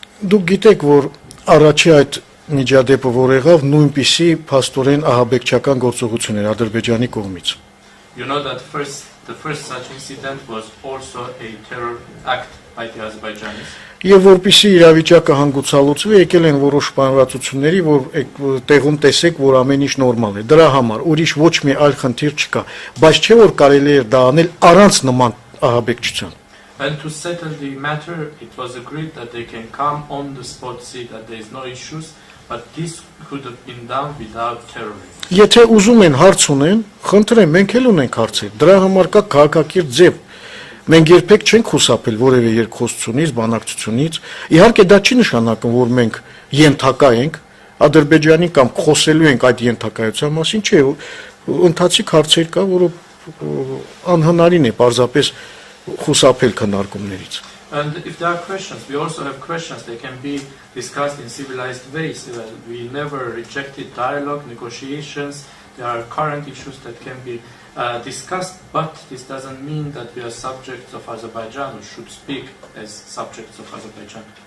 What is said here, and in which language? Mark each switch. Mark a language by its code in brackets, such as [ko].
[hy] Դուք գիտեք, որ առաջի այդ միջադեպը որ եղավ, նույնպիսի փաստորեն ահաբեկչական գործողություն էր Ադրբեջանի կողմից։ [en] You know that the first such incident was also a terror act by the Azerbaijanis. [hy] Եվ որպիսի իրավիճակը հանգուցալուծվի, եկել են որոշ բանվացությունների, որ տեղում տեսեք, որ ամեն ինչ նորմալ է։ Դրա համար ուրիշ ոչ մի այլ խնդիր չկա, բայց չէ որ կարելի է դա անել առանց նման ահաբեկչության։ [en] And to settle the matter, it was agreed that they can come on the spot, see that there is no issues, but this could have been done without terrorism. [hy] Եթե ուզում են հարց ունեն, խնդրեմ, մենք էլ ունենք հարցեր։ Դրա համար կա քաղաքակիրթ ձև։ Մենք երբեք չենք խուսափել որևէ երկխոսությունից, բանակցությունից։ Իհարկե դա չի նշանակում, որ մենք ենթակա ենք Ադրբեջանի կամ խոսելու ենք այդ ենթակայության մասին, չէ, ընթացիկ հարցեր կա, որը անհնարին է պարզապես խուսափել քննարկումներից։ [en] And if there are questions, we also have questions. They can be discussed in civilized ways. We never rejected dialogue, negotiations. There are current issues that can be discussed, but this doesn't mean that we are subjects of Azerbaijan or should speak as subjects of Azerbaijan.